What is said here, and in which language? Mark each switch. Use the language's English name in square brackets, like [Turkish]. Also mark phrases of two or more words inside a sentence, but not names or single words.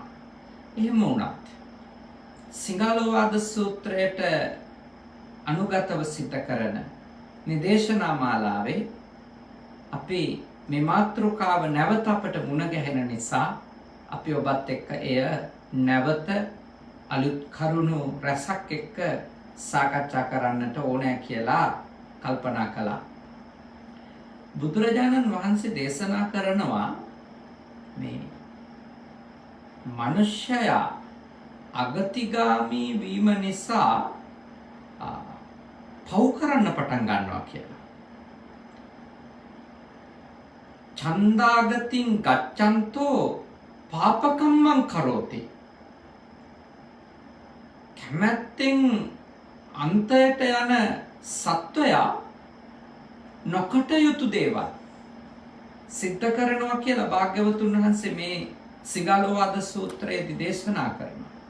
[Sinhala] එහෙම වුණත් සිංහලෝවාද සූත්‍රයට අනුගතව සිද්ධ කරන නිදේශනා මාලාවේ අපි මේ මාතෘකාව නැවත අපට මුණ ගැහෙන නිසා අපි ඔබත් එක්ක එය නැවත අලුත් කරුණු රසක් එක්ක සාකච්ඡා කරන්නට ඕනෑ කියලා කල්පනා කළා. බුදුරජාණන් වහන්සේ දේශනා කරනවා මේ මනුෂ්‍යයා අගතිගාමී වීම නිසා පව් කරන්න පටන් ගන්නවා කියලා. [Pali] ඡන්දාගතින් ගච්ඡන්තෝ පාපකම්මං කරෝති. [Sinhala] කැමැත්තෙන් අන්තයට යන සත්වයා නොකටයුතු දේවල් සිද්ධ කරනවා කියලා භාග්‍යවතුන් වහන්සේ මේ සිගාලෝවාද සූත්‍රයේදී දේශනා කරනවා.